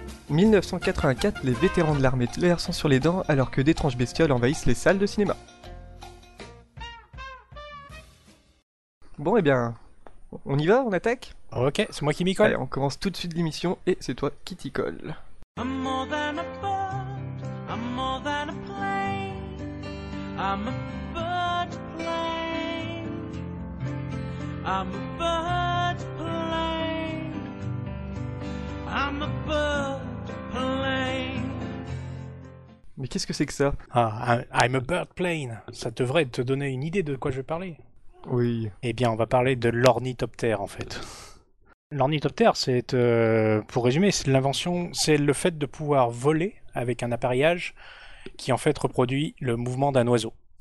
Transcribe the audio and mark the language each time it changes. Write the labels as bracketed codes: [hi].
[fr] 1984, les vétérans de l'armée de l'air sont sur les dents alors que d'étranges bestioles envahissent les salles de cinéma. Bon, eh bien, on y va, on attaque? Ok, c'est moi qui m'y colle. Allez, on commence tout de suite l'émission et c'est toi qui t'y colle. [en] I'm more than a bird, I'm more than a plane, I'm a bird plane, I'm a bird plane, I'm a bird plane. [fr] Mais qu'est-ce que c'est que ça? Ah, [en] I'm a bird plane, [fr] ça devrait te donner une idée de quoi je vais parler. Oui. Eh bien, on va parler de l'ornithoptère, en fait. L'ornithoptère, c'est, pour résumer, c'est l'invention, c'est le fait de pouvoir voler avec un appareillage qui en fait reproduit le mouvement d'un oiseau.